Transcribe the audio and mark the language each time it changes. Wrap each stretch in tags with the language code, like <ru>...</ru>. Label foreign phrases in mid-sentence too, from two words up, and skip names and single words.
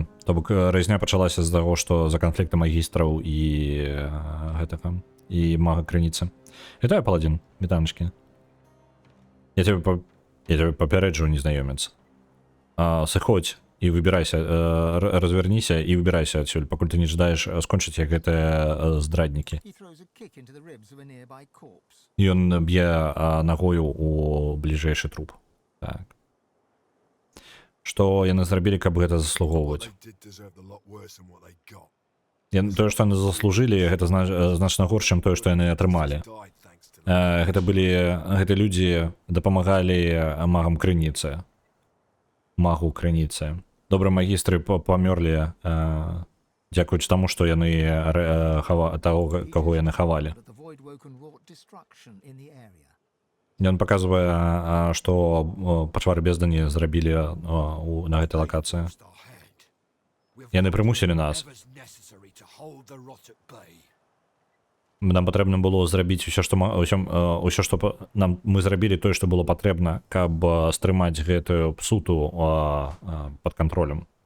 <be>То бок разня пачалася з таго, што за канфлікты магістраў і гэтага, і мага крыніцы. Вітаю, паладзін, вітаначкі. Я тебе папярэджу, незнаёмец. Сыходзь і выбірайся, разверніся і выбірайся адсюль, пакуль ты не жадаеш скончыць, як гэтыя здраднікі.</be> <en>He throws a kick into the ribs of a nearby corpse.</en> <be>Ён б'е нагою у бліжэйшы труп. Так. Што яны зрабілі, каб гэта заслугоўваць? Тое, што яны заслужылі, гэта значна горш, чым тое, што яны атрымалі. Гэта людзі дапамагалі магам крыніцы. Магу крыніцы. Добра, магістры памёрлі, дзякуючы таму, што яны таго, каго яны хавалі.</be> <en>But the Voidwoken wrought destruction in the area.</en> <be>Ён паказвае, што пачвары бездані зрабілі на гэтай лакацыі. Яны прымусілі нас. Нам патрэбна было зрабіць усё, што мы зрабілі тое, што было патрэбна, каб стрымаць гэтую псуту пад кантролем.</be>